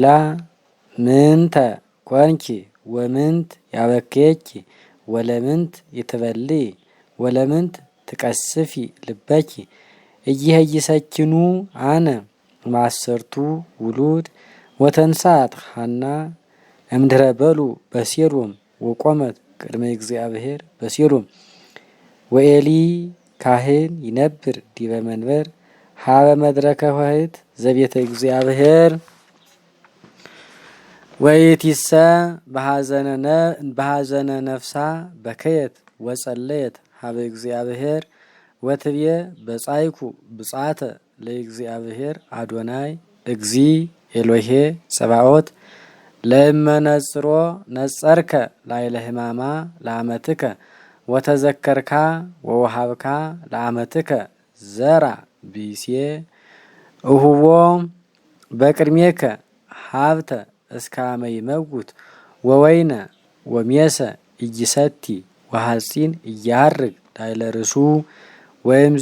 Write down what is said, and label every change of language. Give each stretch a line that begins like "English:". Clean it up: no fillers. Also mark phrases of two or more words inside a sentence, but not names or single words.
Geez: ምንተ ኮንኪ ወምንት ያበክየኪ ወለምንት ይትበልይ ወለምንት ትቀስፊ ልበኪ እይህይሰኪኑ አነ ማሰርቱ ውሉድ ወተንሳት ሐና እምድረ በሉ በሴሎም ወቆመት ቅድመ እግዚአብሔር በሴሎም ወኤሊ ካህን ይነብር ዲበ መንበር ሀበ መድረከ ኆኅት ዘቤተ እግዚአብሔር ወይቲሰ በሐዘነ ነፍሳ በከየት ወጸለየት ሀበ እግዚአብሔር ወትብየ በጻይኩ ብጻተ ለእግዚአብሔር አዶናይ እግዚ ኤሎሄ ጸባኦት ለእመነጽሮ ነጸርከ ላይለ ሕማማ ለአመትከ ወተዘከርካ ወወሃብካ ለአመትከ ዘራ ቢሴ እሁቦ በቅድሜከ ሀብተ እስካመ ይመውት ወወይነ ወሜሰ እይሰቲ ወሐጺን እያርግ ላይለ ርእሱ ወይምዝ